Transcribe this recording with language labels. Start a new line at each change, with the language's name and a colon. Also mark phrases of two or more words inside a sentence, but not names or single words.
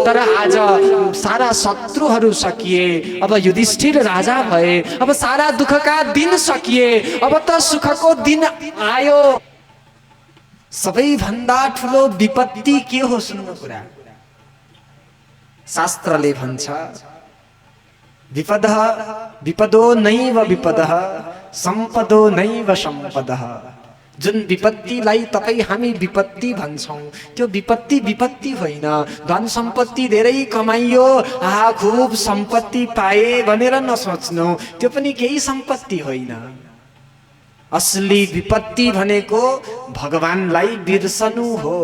Nepali: तर आज सारा शत्रुहरू सकिए, अब युधिष्ठिर राजा भए। अब सारा दुःखका दिन सकिए, अब त सुखको दिन आयो। सबैभन्दा ठुलो विपत्ति के हो सुन्नु कुरा? शास्त्रले भन्छ
Sanskrit: विपदो नैव विपदः सम्पदो नैव सम्पदः।
Nepali: जुन विपत्तिलाई तपाईँ हामी विपत्ति भन्छौँ, त्यो विपत्ति होइन। धन सम्पत्ति धेरै कमाइयो, खूब सम्पत्ति पाए भनेर नसोच्नु, त्यो पनि केही सम्पत्ति होइन। असली विपत्ति भनेको भगवानलाई बिर्सनु हो।